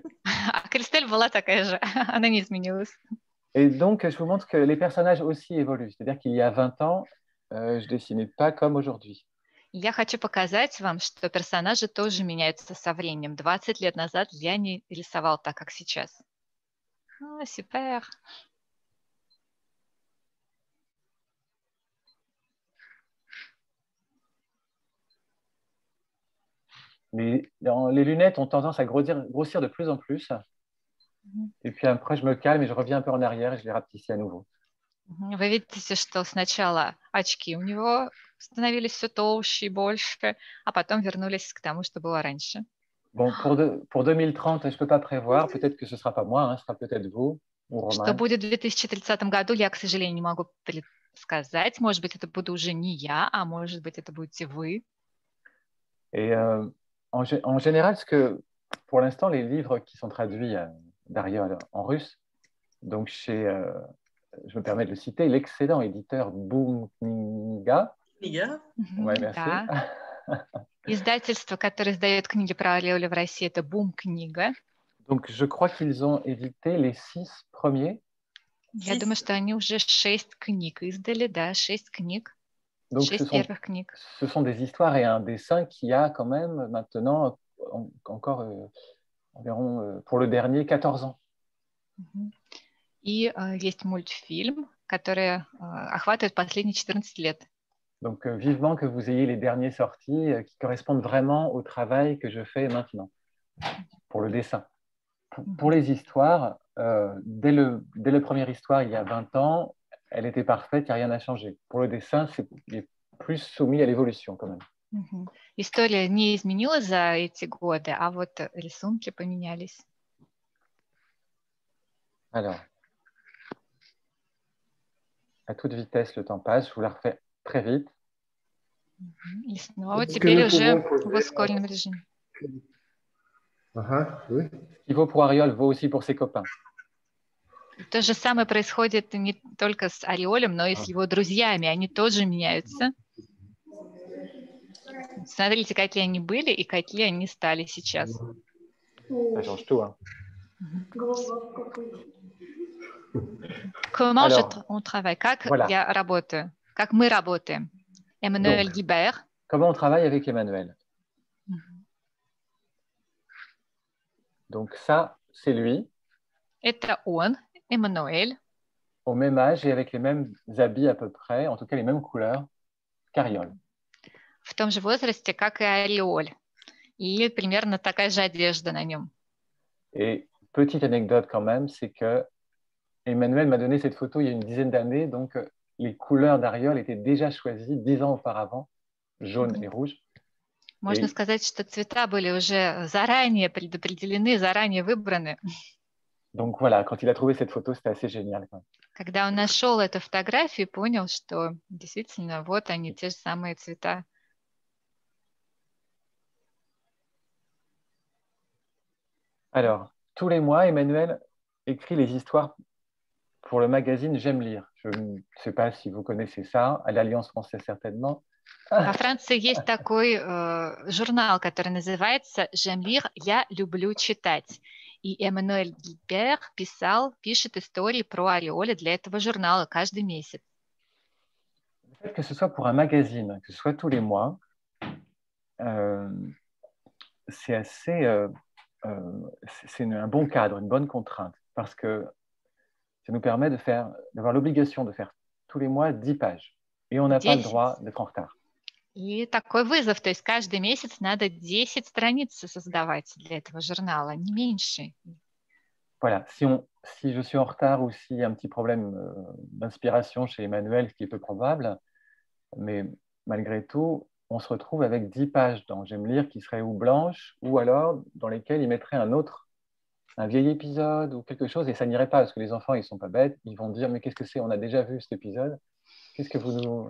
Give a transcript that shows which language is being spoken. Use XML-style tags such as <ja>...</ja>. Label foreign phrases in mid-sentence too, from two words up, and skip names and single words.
<ru>А Кристель была такая же, она не изменилась.</ru> <fr>Et donc, je vous montre que les personnages aussi évoluent. C'est-à-dire qu'il y a 20 ans, je ne dessinais pas comme aujourd'hui.</fr> <ru>Я хочу показать вам, что персонажи тоже меняются со временем. 20 лет назад я не рисовал так, как сейчас. Супер.</ru> <fr>Les lunettes ont tendance à grossir de plus en plus. Et puis après, je me calme et je reviens un peu en arrière et je les rapetissis à nouveau.</fr> <ru>Вы видите, что сначала очки у него становились все толще и больше, а потом вернулись к тому, что было раньше.</ru> <fr>Bon, pour 2030, je ne peux pas prévoir. Peut-être que ce ne sera pas moi, ce sera peut-être vous ou Roman.</fr> <ru>Что будет в 2030 году, я, к сожалению, не могу предсказать. Может быть, это буду уже не я, а может быть, это будете вы.</ru> <fr>Et en général, pour l'instant, les livres qui sont traduits d'Ariol en russe, donc je me permets de le citer, l'excellent éditeur Boom Kniga. Ouais, merci.</fr> <ru>Да. Издательство, которое издает книги про Ариоля в России, это Boom Kniga.</ru> <fr>Donc, je crois qu'ils ont édité les 6 premiers.</fr> <ru>Я думаю, что они уже 6 книг издали, да, 6 книг.</ru> <fr>Donc,</fr> <ru>6 первых книг.</ru> <fr>Ce sont des histoires et un dessin qui a quand même maintenant encore environ, pour le dernier, 14 ans.</fr> <ru>И есть мультфильм, который охватывает последние 14 лет.</ru> <fr>Donc, vivement que vous ayez les derniers sortis qui correspondent vraiment au travail que je fais maintenant, pour le dessin. Pour les histoires, dès la première histoire, il y a 20 ans, elle était parfaite, il n'y a rien à changer. Pour le dessin, il est plus soumis à l'évolution quand même.</fr> <ru>История не изменилась за эти годы, а вот рисунки поменялись.</ru> <fr>Alors, à toute vitesse, le temps passe. Je vous la refais très vite.</fr> <ru>И снова теперь уже в ускоренном режиме.</ru> <fr>Oui. Ce qui vaut pour Ariol vaut aussi pour ses copains.</fr> <ru>То же самое происходит не только с Ариолем, но и с его друзьями. Они тоже меняются. Смотрите, какие они были и какие они стали сейчас.</ru> <fr>Ça change tout, hein. Comment on travaille?</fr> <ru>Как я работаю? Как мы работаем? Эммануэль Гибер.</ru> <fr>Comment on travaille avec Emmanuel? Donc ça, c'est lui.</fr> <ru>Это он, Эммануэль.</ru> <fr>Au même âge et avec les mêmes habits à peu près, en tout cas les mêmes couleurs qu'Ariol.</fr> <ru>В том же возрасте, как и Ариоль. И примерно такая же одежда на нем.</ru> <fr>Et petite anecdote quand même, c'est que Emmanuel m'a donné cette photo il y a une dizaine d'années, donc les couleurs d'Ariol étaient déjà choisies 10 ans auparavant jaune et rouge.</fr> <ru>Можно сказать, что цвета были уже заранее предопределены, заранее выбраны.</ru> <fr>Donc voilà, quand il a trouvé cette photo, c'était assez génial.</fr> <ru>Когда он нашел эту фотографию, понял, что действительно вот они, те же самые цвета.</ru> <fr>Alors, tous les mois, Emmanuel écrit les histoires pour le magazine J'aime lire. Je ne sais pas si vous connaissez ça, à l'Alliance française certainement.</fr> <ru>Во Франции есть такой журнал, который называется «J'aime lire», «Я люблю читать». И Эммануэль Гильбер пишет истории про ореоли для этого журнала каждый месяц.</ru> <fr>Le fait que ce soit pour un magazine, que ce soit tous les mois, c'est assez... c'est un bon cadre, une bonne contrainte, parce que ça nous permet d'avoir l'obligation de faire tous les mois 10 pages. Et on n'a pas le droit d'être en retard.</fr> <ru>И такой вызов, то есть каждый месяц надо 10 страниц создавать для этого журнала, не меньше.</ru> <fr>Voilà, si je suis en retard ou s'il y a un petit problème d'inspiration chez Emmanuel, ce qui est peu probable, mais malgré tout, on se retrouve avec 10 pages dans J'aime lire qui seraient ou blanches ou alors dans lesquelles il mettrait un vieil épisode ou quelque chose et ça n'irait pas parce que les enfants, ils ne sont pas bêtes, ils vont dire mais qu'est-ce que c'est, on a déjà vu cet épisode, qu'est-ce que vous nous...</fr>